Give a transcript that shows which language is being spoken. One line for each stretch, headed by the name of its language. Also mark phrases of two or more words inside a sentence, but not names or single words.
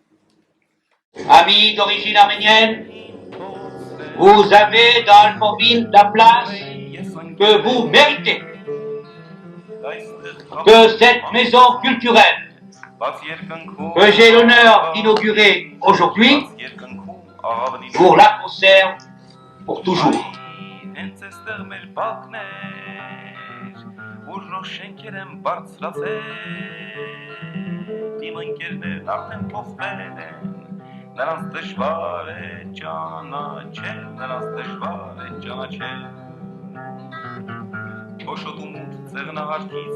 French: Amis d'origine arménienne, vous avez dans Alfortville la place que vous méritez. Que cette maison culturelle, que j'ai l'honneur d'inaugurer aujourd'hui, vous la conserve pour toujours.
Armenian: Նրանց դժվար է ճանաչել, նրանց դժվար է ճանաչել Փոշոտու մութ ծեղնահարքից